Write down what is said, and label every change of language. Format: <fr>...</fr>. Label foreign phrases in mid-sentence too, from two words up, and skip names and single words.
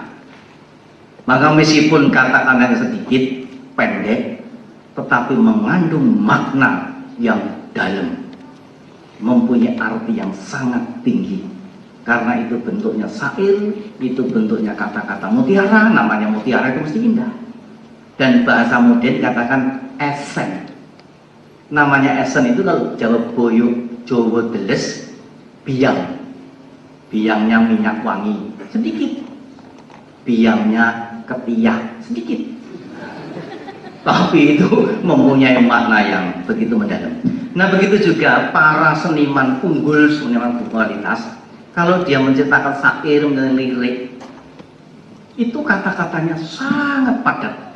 <id>Maka meskipun kata-kata yang sedikit, pendek, tetapi mengandung makna yang dalam, mempunyai arti yang sangat tinggi. Karena itu bentuknya syair, itu bentuknya kata-kata mutiara, namanya mutiara itu mesti indah. Dan bahasa modern katakan esen. Namanya esen itu kalau Jawa Boyo, Jawa Deles, biang. Biangnya minyak wangi, sedikit. Biangnya ketiak, sedikit. Tapi itu mempunyai makna yang begitu mendalam. Nah begitu juga para seniman unggul, seniman berkualitas, kalau dia menciptakan syair, lirik, itu kata-katanya sangat padat.</id>